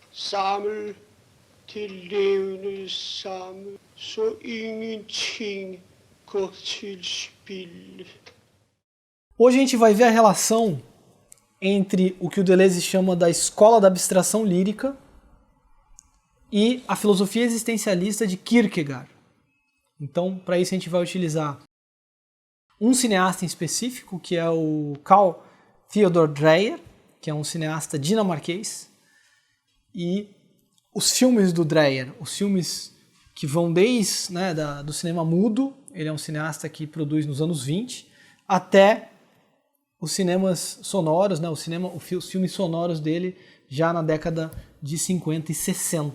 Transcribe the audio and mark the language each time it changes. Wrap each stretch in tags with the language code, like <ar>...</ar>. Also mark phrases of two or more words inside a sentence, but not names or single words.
<da>Samle til levende sammen, så ingenting går til spilde.</da> <pt>Hoje a gente vai ver a relação entre o que o Deleuze chama da escola da abstração lírica e a filosofia existencialista de Kierkegaard. Então, para isso a gente vai utilizar um cineasta em específico, que é o Carl Theodor Dreyer, que é um cineasta dinamarquês, e os filmes do Dreyer, os filmes que vão desde do cinema mudo, ele é um cineasta que produz nos anos 20, até os cinemas sonoros, os filmes sonoros dele já na década de 50 e 60.</pt>